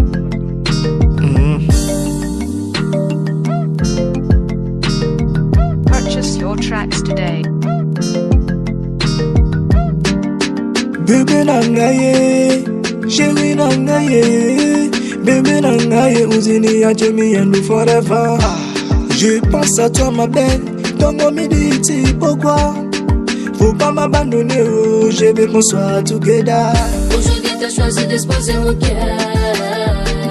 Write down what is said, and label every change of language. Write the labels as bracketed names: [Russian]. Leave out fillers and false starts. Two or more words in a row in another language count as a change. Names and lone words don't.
[English] Purchase your tracks today. [Lingala] Bébé nangaye, chérie nangaye, bébé nangaye, uzini ya Jimmy [English] and forever. [French] Je pense à toi ma belle, ton me dit pourquoi. Faut pas m'abandonner, oh, je veux qu'on soit together. Aujourd'hui t'as choisi d'exposer mon cœur.